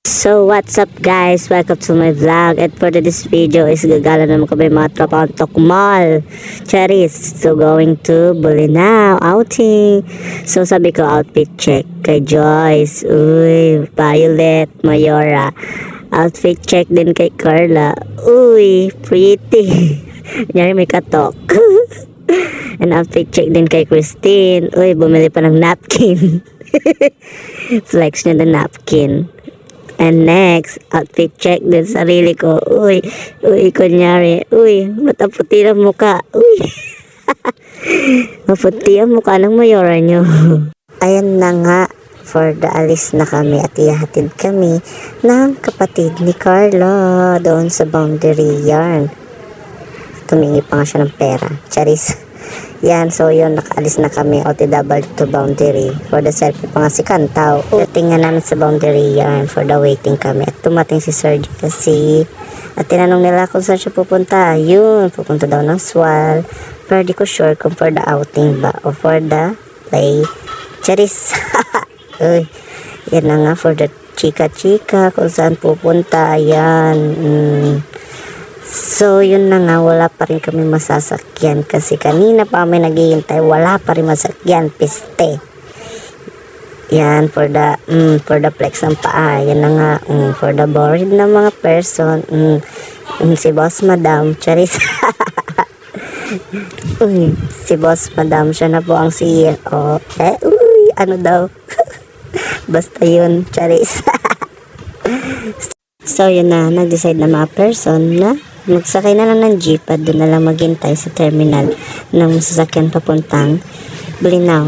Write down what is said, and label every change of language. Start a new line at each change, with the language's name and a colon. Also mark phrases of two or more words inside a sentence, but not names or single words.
English: So what's up guys, welcome to my vlog. And for this video
Filipino: is gagala naman kami mga tropa ang Tokmal Charis.
English: So going to Bolinao outing.
Filipino: So sabi ko
English: outfit check
Filipino: kay Joyce, uy, Violet, Mayora.
English: Outfit check
Filipino: din kay Carla, uy, pretty. Kunyari may katok. And
English: outfit check
Filipino: din kay Christine, uy, bumili pa ng napkin. Flex niya ng napkin. And next,
English: outfit check
Filipino: din sarili ko. Uy, kunyari. Uy, mataputi ang mukha. Uy. Maputi ang mukha ng mayora nyo. Ayan na nga,
English: for the
Filipino: alis na kami at ihahatid kami ng kapatid ni Carla doon sa Boundary Yarn. Tumingi pa nga siya ng pera. Charis. Yan, so yun, nakaalis na kami
English: OTW to Boundary. For the selfie
Filipino: pa nga si Kantaw. Tingnan namin sa Boundary Yarn
English: for the waiting
Filipino: kami. At tumating si Sir kasi at tinanong nila kung saan siya pupunta. Yun, pupunta daw ng Swal. Pero di ko sure kung
English: for the outing
Filipino: ba o
English: for the play.
Filipino: Charis. Uy, yan na nga
English: for the
Filipino: chika-chika kung saan pupunta. Ayan. So, yun na nga, wala pa rin kami masasakyan kasi kanina pa kami naghihintay, wala pa rin masakyan, piste. Yan,
English: for the flex
Filipino: ng paa, yan na nga,
English: for the bored
Filipino: na mga person, si Boss Madam, Charis. Si Boss Madam, siya na po ang CEO. Ano daw? Basta yun, Charis. So, yun na, nag-decide na mga person na magsakay na lang ng jeep at doon na lang maghintay sa terminal ng sasakyan papuntang Bolinao.